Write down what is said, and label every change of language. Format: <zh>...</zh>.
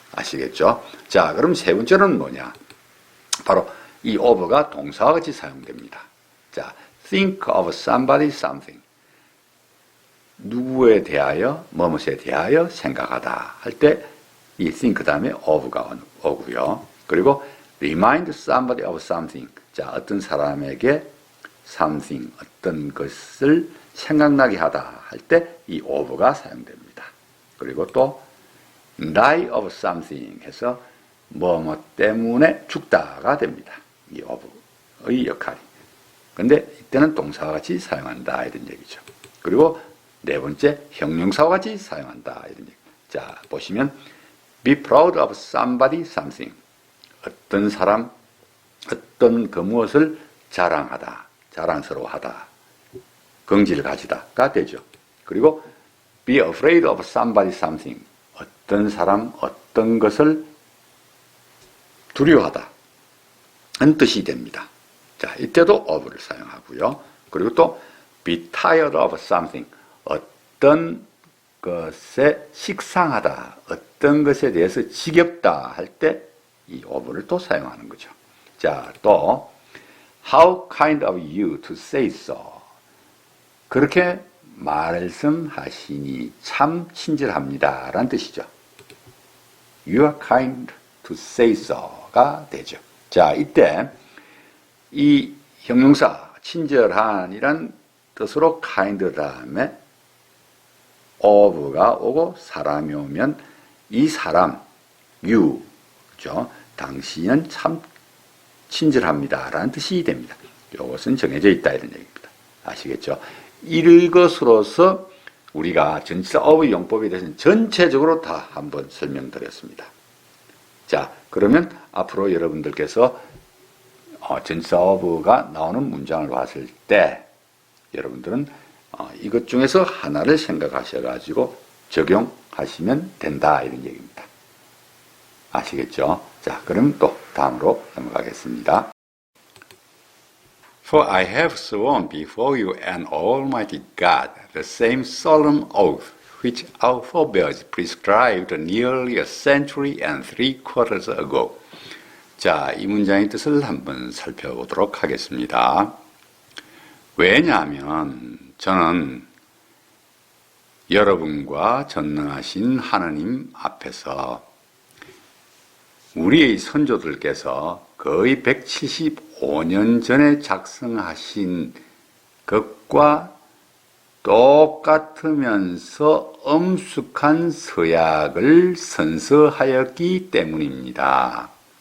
<ko>아시겠죠? 자, 그럼 세 번째는 뭐냐? 바로 이 of가 동사와 같이 사용됩니다. 자,</ko> <en>think of somebody something.</en> <ko>누구에 대하여, 뭐뭇에 대하여 생각하다 할 때 이 think 다음에 of가 오고요.</ko> <en>그리고 remind somebody of something.</en> <ko>자, 어떤 사람에게 something, 어떤 것을 생각나게 하다 할 때 이 of가 사용됩니다. 그리고 또</ko> <en>die of something</en> <ko>해서 뭐뭐 때문에 죽다가 됩니다. 이 of의 역할이. 근데 이때는 동사와 같이 사용한다 이런 얘기죠. 그리고 네 번째 형용사와 같이 사용한다 이런 얘기.</ko> <en>자, 보시면 be proud of somebody something.</en> <ko>어떤 사람, 어떤 그 무엇을 자랑하다, 자랑스러워하다, 긍지를 가지다가 되죠.</ko> <en>그리고 be afraid of somebody something.</en> <ko>어떤 사람, 어떤 것을 두려워하다 는 뜻이 됩니다. 자, 이때도 of를 사용하고요.</ko> <en>그리고 또 be tired of something.</en> <ko>어떤 것에 식상하다, 어떤 것에 대해서 지겹다 할 때 이 of를 또 사용하는 거죠.</ko> <en>자, 또 how kind of you to say so.</en> <ko>그렇게 말씀하시니 참 친절합니다 라는 뜻이죠.</ko> <en>You are kind to say so가</en> <ko>되죠. 자, 이때 이 형용사 친절한이란 뜻으로 kind 다음에 of가 오고 사람이 오면 이 사람 you 죠. 당신은 참 친절합니다 라는 뜻이 됩니다. 이것은 정해져 있다 이런 얘기입니다. 아시겠죠? 이것으로서 우리가 전치사 of의 용법에 대해서는 전체적으로 다 한번 설명드렸습니다. 자, 그러면 앞으로 여러분들께서 전치사 of가 나오는 문장을 봤을 때 여러분들은 이것 중에서 하나를 생각하셔가지고 적용하시면 된다 이런 얘기입니다. 아시겠죠? 자, 그럼 또 다음으로 넘어가겠습니다.</ko> <en>For I have sworn before you and Almighty God the same solemn oath which our forebears prescribed nearly a century and 3/4 ago.</en> <ko>자, 이 문장의 뜻을 한번 살펴보도록 하겠습니다. 왜냐하면 저는 여러분과 전능하신 하느님 앞에서 우리의 선조들께서 거의 175년 전에 작성하신 것과 똑같으면서 엄숙한 서약을 선서하였기 때문입니다.</ko>